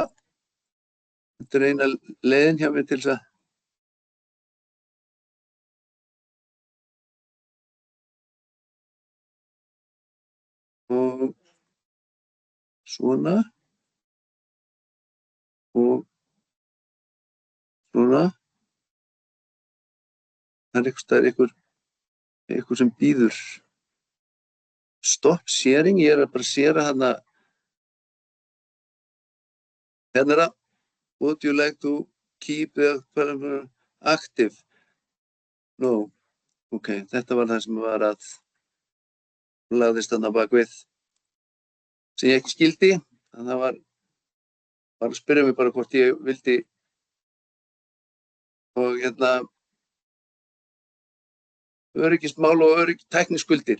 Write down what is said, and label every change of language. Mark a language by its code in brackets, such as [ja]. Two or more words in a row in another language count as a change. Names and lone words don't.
[is] Þetta er eina leiðin hjá mér til þess að og svona og svona. Það er einhver sem býður. [en] Stop sharing, [is] ég að bara share hana. Hérna er það. [en] Would you like to keep the active? No. [is] Ok, þetta var það sem var að lagðist þarna bak við. Sem ég ekki skildi. Það var að spyrja mig bara hvort ég vildi og öryggismál og tækniskuldir.